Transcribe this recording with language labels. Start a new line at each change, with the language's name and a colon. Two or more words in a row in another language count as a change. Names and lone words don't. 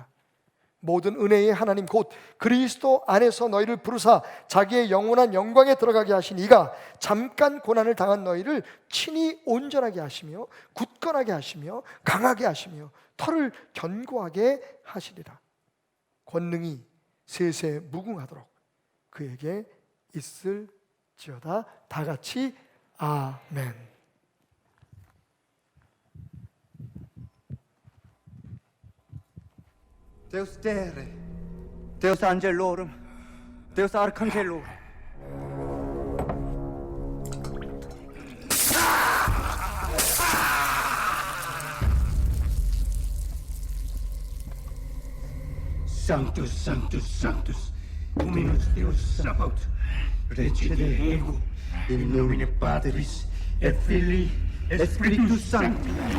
Korean: 모든 은혜의 하나님 곧 그리스도 안에서 너희를 부르사 자기의 영원한 영광에 들어가게 하신 이가 잠깐 고난을 당한 너희를 친히 온전하게 하시며 굳건하게 하시며 강하게 하시며 털을 견고하게 하시리라. 권능이 세세 무궁하도록 그에게 있을지어다. 다 같이 아멘.
Latin: Deus Terre, Deus Angelorum, Deus Arcangelorum. Sanctus, Sanctus, Sanctus, Dominus Deus Sabaoth, Regere ego, in nomine Patris, et Filii, et Spiritus Sancti.